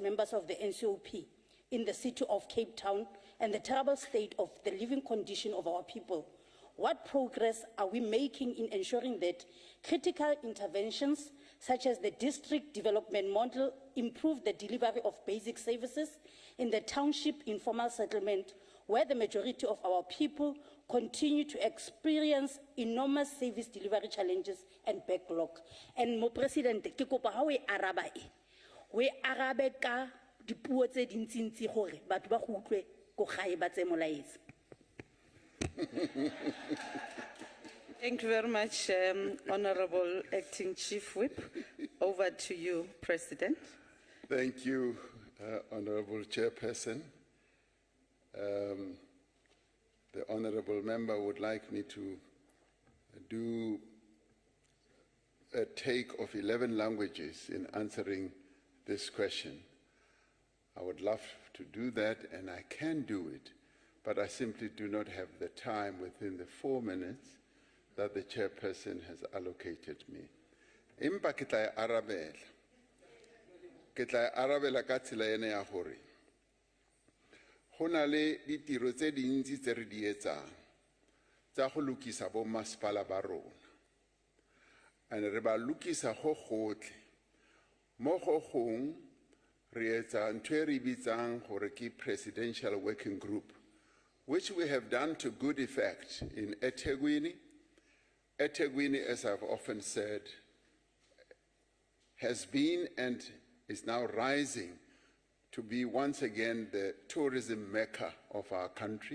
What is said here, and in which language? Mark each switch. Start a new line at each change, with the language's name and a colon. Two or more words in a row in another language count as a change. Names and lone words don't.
English: members of the NCOP in the city of Cape Town and the terrible state of the living condition of our people, what progress are we making in ensuring that critical interventions such as the district development model improve the delivery of basic services in the township informal settlement where the majority of our people continue to experience enormous service delivery challenges and backlog?
Tswana: And Mo President, ke kopa ha we araba we arabe ka dipuo tse dintsi gore batho ba go utlwe go gae ba tse molaetsa.
English: Thank you very much, Honorable Acting Chief Whip. Over to you, President. Thank you, Honorable Chairperson. The Honorable Member would like me to do a take of 11 languages in answering this question. I would love to do that, and I can do it, but I simply do not have the time within the 4 minutes that the chairperson has allocated me.
Southern Sotho: Empa ke tla arabela ka tsela ena ya hore ho na le ditiro tse dintsi tse re di etsang tsa go lokisa bo masepala ba rona,
Tswana: and re ba lokisa go gotle mo go gong re etsa ntho e re bitsang gore ke
English: presidential working group, which we have done to good effect in eThekwini. eThekwini, as I've often said, has been and is now rising to be once again the tourism mecca of our country.